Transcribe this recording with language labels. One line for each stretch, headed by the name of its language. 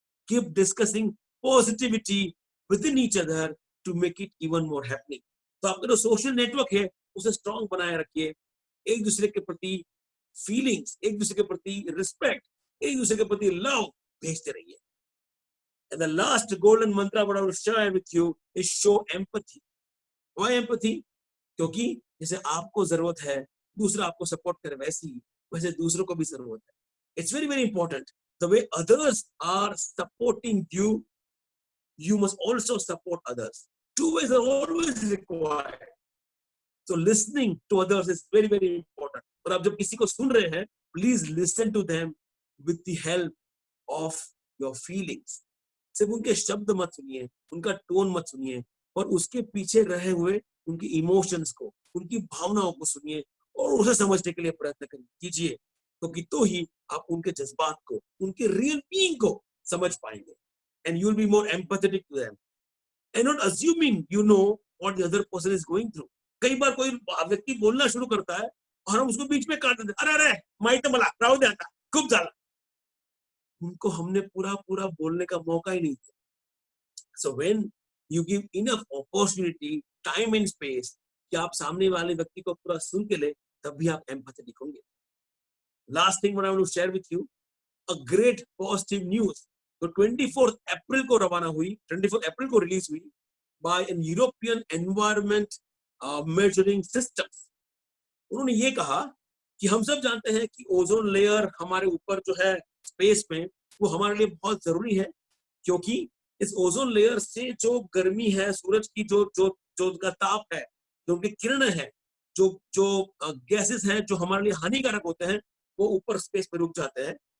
English: Keep discussing positivity with in each other to make it even more happening.
Hindi: तो आपका जो social network है उसे स्ट्रॉन्ग बनाए रखिए। एक दूसरे के प्रति फीलिंग्स, एक दूसरे के प्रति रिस्पेक्ट, एक दूसरे के प्रति लव भेजते रहिए।
English: And the last golden mantra what I will share with you is show empathy. Why empathy?
Hindi: क्योंकि जैसे आपको जरूरत है दूसरा आपको सपोर्ट करे वैसे दूसरों को भी जरूरत है.
English: It's very very important. The way others are supporting you, you must also support others. Two ways are always required. So listening to others is very very important.
Hindi: और आप जब किसी को सुन रहे हैं,
English: please listen to them with the help of your feelings.
Hindi: सिर्फ उनके शब्द मत सुनिए, उनका टोन मत सुनिए, और उसके पीछे रहे हुए उनकी इमोशंस को, उनकी भावनाओं को सुनिए और उसे समझने के लिए प्रयत्न कीजिए. तो ही आप उनके जज्बात को, उनके रियल बीइंग को समझ पाएंगे.
English: And you will be more empathetic to them. And not assuming you know what the other person is going through.
Hindi: कई बार कोई व्यक्ति बोलना शुरू करता है और हम उसको बीच में काट देते हैं.
Marathi: अरे माहिती मला राहू दे आता, खूप झाला.
Hindi: उनको हमने पूरा बोलने का मौका ही नहीं दिया.
English: So when you give enough opportunity, time and space
Hindi: कि आप सामने वाले व्यक्ति को पूरा सुन के ले, तब भी आप empathetic होंगे.
English: Last thing what I want to share with you, a great positive news.
Hindi: तो 24 अप्रैल को रवाना हुई, 24 अप्रैल को रिलीज हुई
English: by an European Environment Measuring Systems.
Hindi: उन्होंने ये कहा कि हम सब जानते हैं कि ओजोन लेयर हमारे ऊपर जो है स्पेस में, वो हमारे लिए बहुत जरूरी है, क्योंकि इस ओजोन लेयर से जो गर्मी है, सूरज की जो उनका ताप है, जो उनकी किरणें हैं, जो गैसेस हैं जो हमारे लिए हानिकारक होते हैं, वो ऊपर स्पेस में रुक जाते हैं.